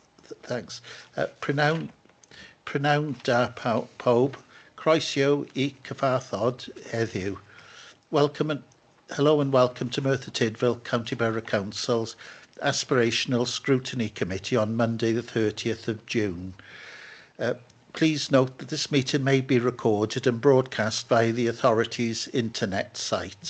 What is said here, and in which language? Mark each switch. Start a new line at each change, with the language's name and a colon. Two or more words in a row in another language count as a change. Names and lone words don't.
English: Thanks.
Welsh: Prynawn da pob, croeso I cyfarfod heddiw.
English: Hello and welcome to Merthyr Tydfil County Borough Council's Aspirational Scrutiny Committee on Monday the 30th of June. Please note that this meeting may be recorded and broadcast via the authority's internet site.